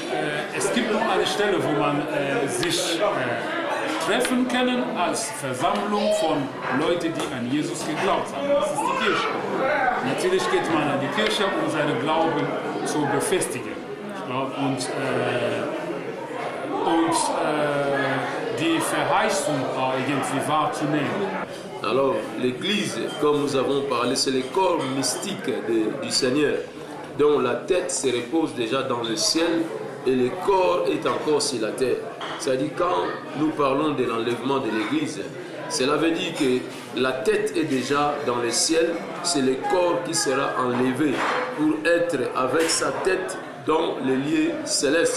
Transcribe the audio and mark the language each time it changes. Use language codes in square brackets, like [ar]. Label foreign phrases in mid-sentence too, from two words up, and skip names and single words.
[de] Es gibt noch eine Stelle, wo man sich treffen kann als Versammlung von Leuten, die an Jesus geglaubt haben. Das ist die Kirche. Natürlich geht man an die Kirche, um seinen Glauben zu befestigen. Und die Verheißung irgendwie wahrzunehmen. [fr] Alors, l'église, comme nous avons parlé, c'est le corps mystique du Seigneur, dont la tête se repose déjà dans le ciel et le corps est encore sur la terre. C'est-à-dire, quand nous parlons de l'enlèvement de l'église, cela veut dire que la tête est déjà dans le ciel, c'est le corps qui sera enlevé pour être avec sa tête dans les lieux célestes.